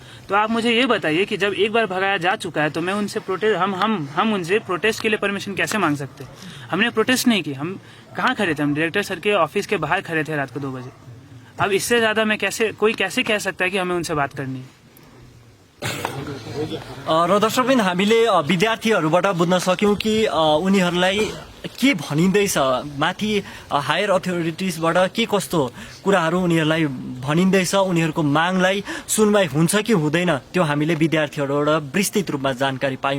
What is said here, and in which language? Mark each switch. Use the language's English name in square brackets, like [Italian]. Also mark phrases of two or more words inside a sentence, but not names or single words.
[Hindi] तो आप मुझे ये बताइए कि जब एक बार भगाया जा चुका है, तो मैं उनसे हम उनसे प्रोटेस्ट के लिए परमिशन कैसे मांग सकते? हमने प्रोटेस्ट नहीं की। हम कहाँ खड़े थे? हम [English] director sir [Hindi] के ऑफिस के बाहर खड़े थे रात को 2 बजे। अब इससे ज्यादा मैं कोई कैसे कह सकता है कि हमें उनसे बात करनी है? [Nepali] र दर्शकबिन, हामीले विद्यार्थीहरूबाट बुझ्न सक्यौं कि उनीहरूलाई के भनिँदैछ, माथि [English] higher authoritiesबाट [Nepali] के कस्तो कुराहरू उनीहरूलाई भनिँदैछ, उनीहरूको मागलाई सुनवाई हुन्छ कि हुँदैन, त्यो हामीले विद्यार्थीहरूबाट विस्तृत रूपमा जानकारी पायौं।